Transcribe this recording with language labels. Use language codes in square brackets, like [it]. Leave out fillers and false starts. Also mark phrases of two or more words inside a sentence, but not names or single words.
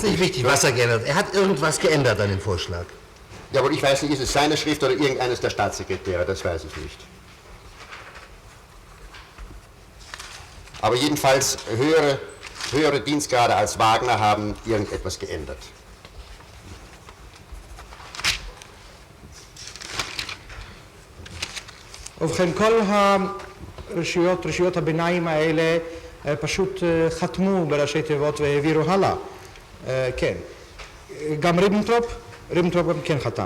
[de] ist nicht wichtig, was er geändert hat. Er hat irgendwas geändert an dem Vorschlag. Jawohl, ich weiß nicht, ist es seine Schrift oder irgendeines der Staatssekretäre, das weiß ich nicht. Aber jedenfalls höhere Dienstgrade als Wagner haben irgendetwas geändert. [he] ובכן, כל רשויות הביניים האלה פשוט חתמו בראשי תיבות והעבירו הלאה. כן. גם ריבנטרופ גם כן חתם.